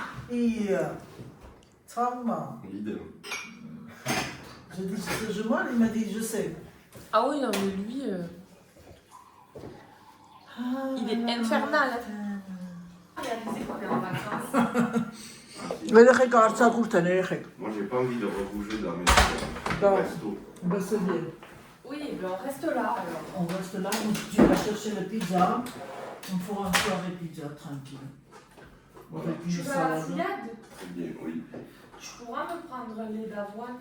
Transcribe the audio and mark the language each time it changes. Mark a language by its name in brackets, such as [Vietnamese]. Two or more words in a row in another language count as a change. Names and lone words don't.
[French] Et. Trauma. Idem. Je dis, moi, il m'a dit, je sais. ah oui, non, mais lui, il est infernal. Réalisez qu'on est en vacances. [Armenian] Երեխեք արցակուրտ են, երեխեք։ [French] Moi j'ai pas envie de rebouger dans mes Dans- restos. Ben c'est bien. Oui, ben on reste là alors. On reste là, tu vas chercher le pizza. On fera une soirée pizza tranquille. Avec Tu une veux la salade. fouillade? Très bien, oui. Tu pourras me prendre un lait d'avoine?